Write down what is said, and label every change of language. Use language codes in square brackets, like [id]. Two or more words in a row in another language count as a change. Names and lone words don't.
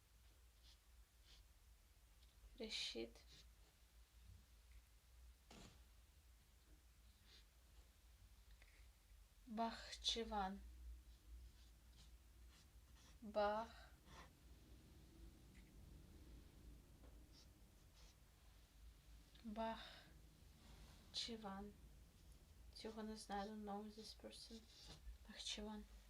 [uk] Решит. Бахчеван. Бахчеван. Цього не знаю, [en] I don't know this person. [uk] Бахчеван.